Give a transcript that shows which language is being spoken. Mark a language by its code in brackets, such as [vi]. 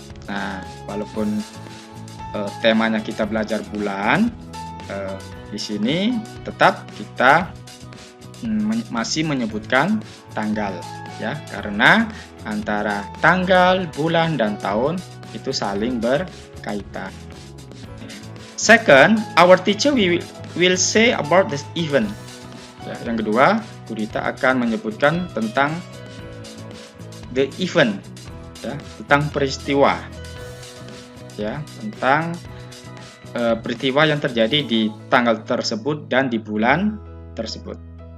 [id] Nah, walaupun temanya kita belajar bulan, di sini tetap kita masih menyebutkan tanggal, ya, karena antara tanggal, bulan, dan tahun itu saling berkaitan. [en] Second, our teacher will say about this event. [id] Ya, yang kedua, Gurita akan menyebutkan tentang the event, ya, tentang peristiwa, ya, tentang peristiwa yang terjadi di tanggal tersebut dan di bulan tersebut.